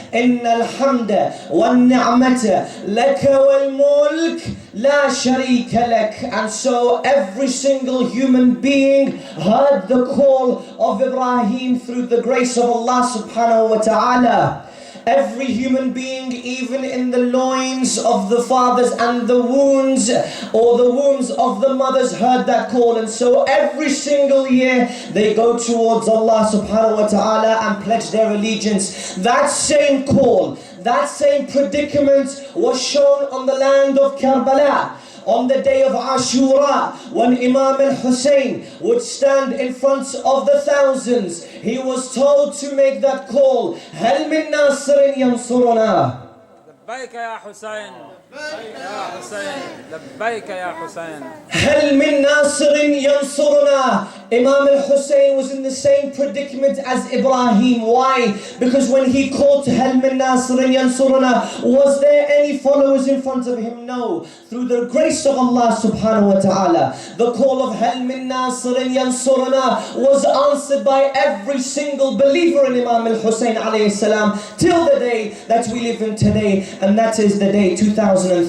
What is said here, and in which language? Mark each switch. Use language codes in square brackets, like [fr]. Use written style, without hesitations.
[ar] إن الحمد والنعمة لك والملك لا شريك لك. [en] And so every single human being heard the call of Ibrahim through the grace of Allah subhanahu wa ta'ala. Every human being, even in the loins of the fathers and the wounds or the wombs of the mothers, heard that call. And so every single year they go towards Allah subhanahu wa ta'ala and pledge their allegiance. That same call, that same predicament was shown on the land of Karbala. On the day of Ashura, when Imam al-Hussein would stand in front of the thousands, he was told to make that call, [ar] هل من ناصر ينصرنا. لبيك يا حسين لبيك يا حسين لبيك يا حسين. هل من ناصر ينصرنا. [en] Imam al-Hussein was in the same predicament as Ibrahim. Why? Because when he called [ar] هل من ناصر ينصرنا, [en] was there any followers in front of him? No. Through the grace of Allah subhanahu wa ta'ala, the call of [ar] هل من ناصر ينصرنا [en] was answered by every single believer in Imam al-Hussein alayhi salam till the day that we live in today, and that is the day 2013.